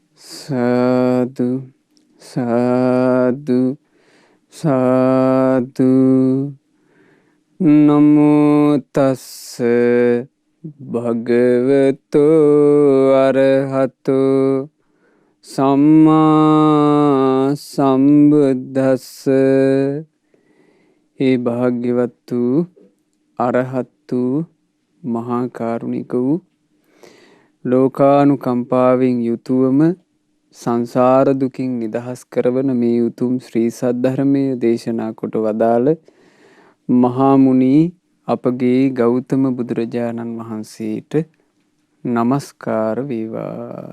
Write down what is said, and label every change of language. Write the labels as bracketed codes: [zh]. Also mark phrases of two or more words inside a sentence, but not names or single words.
[pi] සාදු සාදු සාදු නමෝ තස්ස භගවතෝ අරහතෝ සම්මා සම්බුද්දස්ස. [si] ඒ භාග්‍යවත් වූ අරහත් වූ මහා කාරුණික වූ ලෝකානුකම්පාවෙන් යුතුවම සංසාර දුකින් නිදහස් කරවන මේ උතුම් ශ්‍රී සද්ධර්මය දේශනා කොට වදාළ මහා මුනි අපගේ ගෞතම බුදුරජාණන් වහන්සේට නමස්කාර වේවා.